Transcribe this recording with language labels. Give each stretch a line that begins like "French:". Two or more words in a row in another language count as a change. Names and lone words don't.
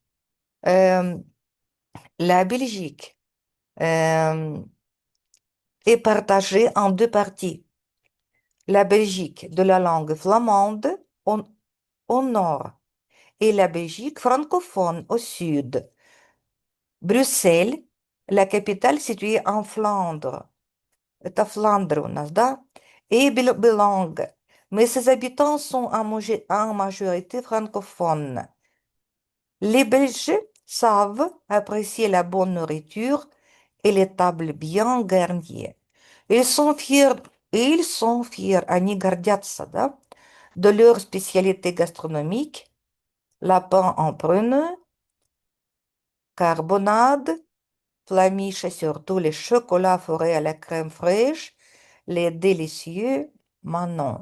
French: Euh, la Belgique est partagée en deux parties. La Belgique de la langue flamande au nord et la Belgique francophone au sud. Bruxelles, la capitale située en Flandre.
Russian: Это Фландры у нас, да?
French: Et bilingue. Mais ses habitants sont en majorité francophones. Les Belges savent apprécier la bonne nourriture et les tables bien garnies. Ils sont fiers,
Russian: они гордятся, да,
French: de leur spécialité gastronomique, la pain en prune, carbonade, flamiche surtout les chocolats forés à la crème fraîche, les délicieux Manon.